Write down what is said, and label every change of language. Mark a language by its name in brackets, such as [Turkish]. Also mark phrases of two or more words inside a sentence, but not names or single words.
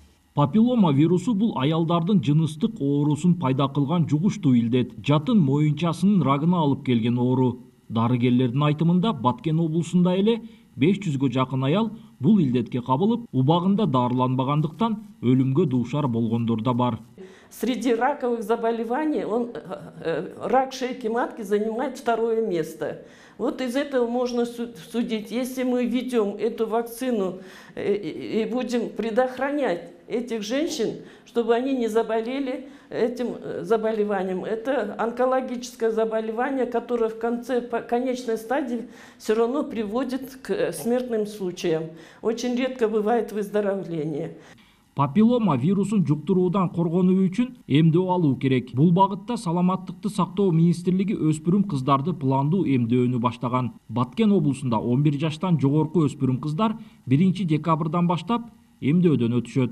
[Kyrgyz] Папиллома вирусу бул аялдардын жыныстык оорусун пайда кылган жугуштуу илдет. Жатын моюнчасынын рагына алып келген оору. Дарыгерлердин айтымында Баткен облусунда эле 500гө жакын аял бул илдетке кабылып, убагында дарыланбагандыктан өлүмгө дуушар болгондор да бар. [Russian] Среди раковых заболеваний рак шейки матки занимает второе место. Вот из этого можно судить, если мы введем эту вакцину и будем предохранять этих женщин, чтобы они не заболели этим заболеванием. Это онкологическое заболевание, которое в конечной стадии все равно приводит к смертным случаям. Очень редко бывает выздоровление. [Kyrgyz] Папиллома вирусун жуктуруудан коргонуу үчүн эмдөө алуу керек. Бул багытта Саламаттыкты сактоо министрлиги өспүрүм кыздарды пландуу эмдөөнү баштаган. Баткен облусунда 11 жаштан жогорку өспүрүм кыздар 1 декабрдан баштап эмдөөдөн өтүшөт.